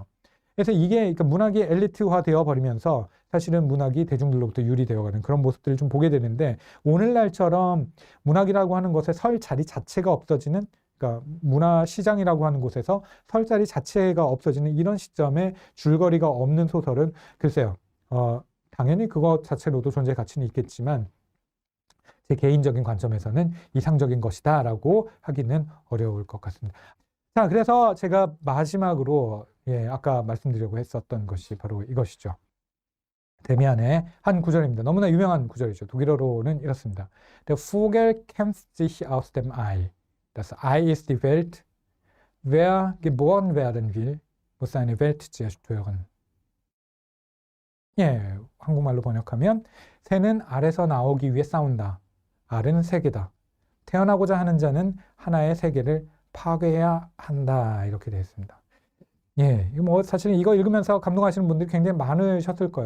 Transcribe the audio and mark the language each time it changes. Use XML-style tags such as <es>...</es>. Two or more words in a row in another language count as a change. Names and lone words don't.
<ko>그래서 이게, 그러니까 문학이 엘리트화 되어 버리면서 사실은 문학이 대중들로부터 유리되어가는 그런 모습들을 좀 보게 되는데, 오늘날처럼 문학이라고 하는 것에 설 자리 자체가 없어지는, 그러니까 문화 시장이라고 하는 곳에서 설 자리 자체가 없어지는 이런 시점에 줄거리가 없는 소설은 글쎄요, 당연히 그것 자체로도 존재 가치는 있겠지만 제 개인적인 관점에서는 이상적인 것이다라고 하기는 어려울 것 같습니다. 자, 그래서 제가 마지막으로 아까 말씀드리려고 했었던 것이 바로 이것이죠. 데미안의 한 구절입니다. 너무나 유명한 구절이죠. 독일어로는 이렇습니다.</ko> <de>Der Vogel kämpft sich aus dem Ei. Das Ei ist die Welt. Wer geboren werden will, muss seine Welt zerstören.</de> <ko>한국말로 번역하면 새는 알에서 나오기 위해 싸운다. 알은 세계다. 태어나고자 하는 자는 하나의 세계를 파괴해야 한다. 이렇게 되어 있습니다. 예, 이거 뭐 사실은 이거 읽으면서 감동하시는 분들이 굉장히 많으셨을 거예요.</ko>